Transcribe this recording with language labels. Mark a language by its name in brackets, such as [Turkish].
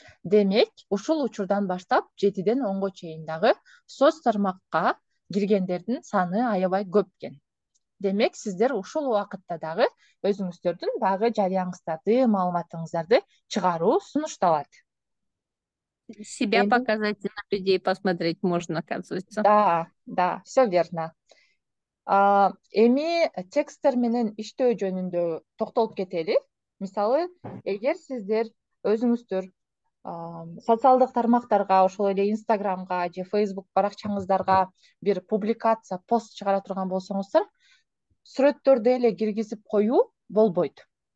[Kyrgyz] Демек, ушул учурдан баштап 7-ден 10-го чейин дагы соц тармакка киргендердин саны аябай көп экен. Демек, сиздер ушул убакытта дагы өзүңүздөрдүн баягы жарыяңыздарды, маалыматыңыздарды чыгаруу сунушталат. [Russian] Себя показать и на людей посмотреть можно, оказывается. Да, все верно. [Kyrgyz] Эми тексттер менен иштөө жөнүндө токтолуп кетели. Мисалы, эгер сиздер өзүңүздөр социалдык тармактарга, ошол эле Инстаграмга же Фейсбук баракчаңыздарга бир публикация, пост чыгара турган болсоңуздар, сүрөттөрдү эле киргизип коюу болбойт.